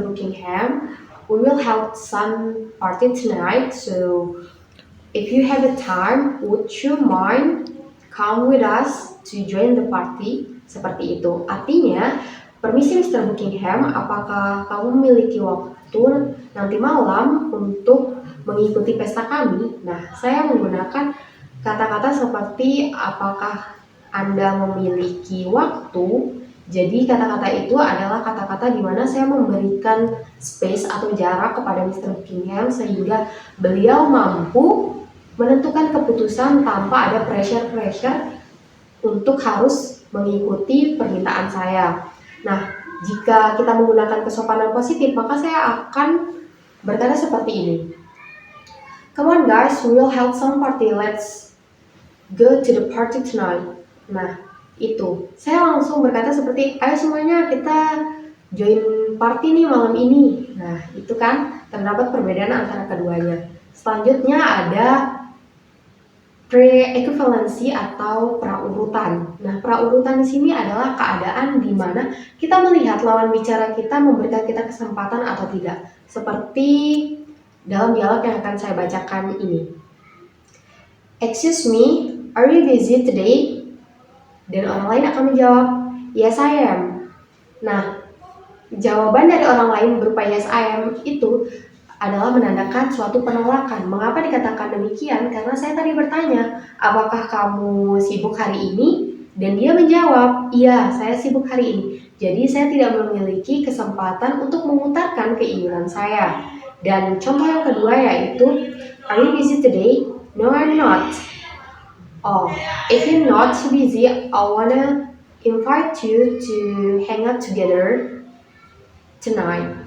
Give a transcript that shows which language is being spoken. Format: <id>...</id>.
<en>Buckingham, we will have some party tonight, so if you have a time, would you mind come with us to join the party?</en> <id>Seperti itu. Artinya, permisi Mr. Buckingham, apakah kamu memiliki waktu nanti malam untuk mengikuti pesta kami? Nah, saya menggunakan kata-kata seperti apakah Anda memiliki waktu. Jadi kata-kata itu adalah kata-kata di mana saya memberikan space atau jarak kepada Mr. Buckingham sehingga beliau mampu menentukan keputusan tanpa ada pressure untuk harus mengikuti permintaan saya. Nah, jika kita menggunakan kesopanan positif, maka saya akan berkata seperti ini.</id> <en>Come on guys, we will have some party. Let's go to the party tonight.</en> <id>Nah, itu. Saya langsung berkata seperti, ayo semuanya kita</id> <en>join party</en> <id>nih malam ini. Nah, itu kan terdapat perbedaan antara keduanya. Selanjutnya ada pre-equivalency atau praurutan. Nah, praurutan di sini adalah keadaan di mana kita melihat lawan bicara kita memberikan kita kesempatan atau tidak. Seperti dalam dialog yang akan saya bacakan ini.</id> <en>Excuse me, are you busy today?</en> <id>Dan orang lain akan menjawab,</id> <en>yes I am.</en> <id>Nah, jawaban dari orang lain berupa</id> <en>yes I am</en> <id>itu adalah menandakan suatu penolakan. Mengapa dikatakan demikian? Karena saya tadi bertanya, apakah kamu sibuk hari ini? Dan dia menjawab, iya, saya sibuk hari ini. Jadi saya tidak memiliki kesempatan untuk mengutarakan keinginan saya. Dan contoh yang kedua yaitu,</id> <en>are you busy today? No, I'm not. Oh, if you're not busy, I wanna invite you to hang out together tonight.</en>